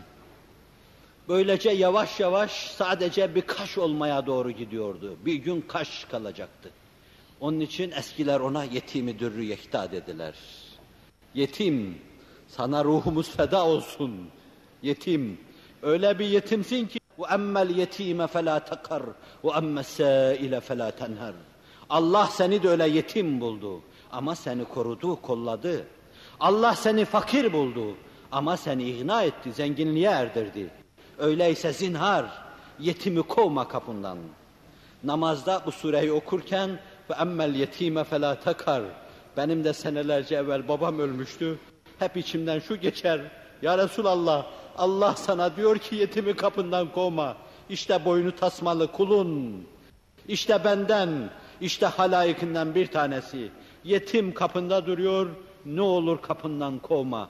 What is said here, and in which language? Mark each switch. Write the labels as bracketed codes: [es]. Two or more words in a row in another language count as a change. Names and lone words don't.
[tr] Böylece yavaş yavaş sadece bir kaş olmaya doğru gidiyordu. Bir gün kaş kalacaktı. Onun için eskiler ona yetimi dürrü yekta dediler. Yetim, sana ruhumuz feda olsun. Yetim, öyle bir yetimsin ki [ar] وَاَمَّا الْيَت۪يمَ فَلَا تَقَرْ وَاَمَّا السَّائِلَ فَلَا تَنْهَرْ. [tr] Allah seni de öyle yetim buldu ama seni korudu, kolladı. Allah seni fakir buldu ama seni ihna etti, zenginliğe erdirdi. Öyleyse zinhar, yetimi kovma kapından. Namazda bu sureyi okurken [ar] وَاَمَّا الْيَت۪يمَ فَلَا تَقَرْ. [tr] Benim de senelerce evvel babam ölmüştü. Hep içimden şu geçer, [ar] يا رسول الله, [tr] Allah sana diyor ki yetimi kapından kovma. İşte boynu tasmalı kulun. İşte benden, işte halayıkından bir tanesi. Yetim kapında duruyor, ne olur kapından kovma.